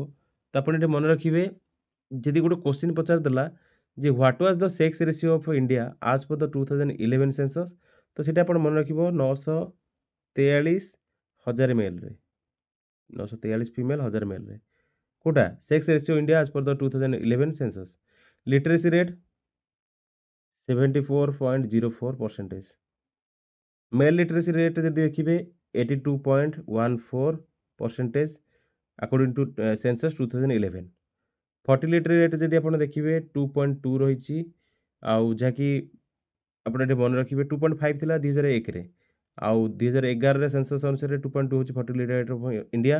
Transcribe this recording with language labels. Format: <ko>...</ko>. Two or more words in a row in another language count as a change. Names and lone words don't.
<or>ତ ଆପଣ ଏଠି ମନେ ରଖିବେ, ଯଦି ଗୋଟେ କୋଶ୍ଚିନ୍ ପଚାରିଦେଲା ଯେ</or> <en>what was the sex ratio of India as per the 2011 census,</en> <or>ତ ସେଇଟା ଆପଣ ମନେ ରଖିବ 943 1000 ମେଲ୍ରେ, 943 ଫିମେଲ୍ 1000 ମେଲ୍ରେ।</or> <en>କୋଉଟା? sex ratio India as per the 2011 census. literacy rate 74.04%. male literacy rate</en> <or>ଯଦି ଦେଖିବେ</or> <en>82.14% according to census 2011. fertility rate</en> <or>ଯଦି ଆପଣ ଦେଖିବେ 2.2 ରହିଛି, ଆଉ ଯାହାକି ଆପଣ ଏଠି ମନେ ରଖିବେ 2.5 ଥିଲା 2001ରେ, ଆଉ 2011ରେ ସେନ୍ସସ୍ ଅନୁସାରେ 2.2 ହେଉଛି</or> <en>fertility rate of India.</en>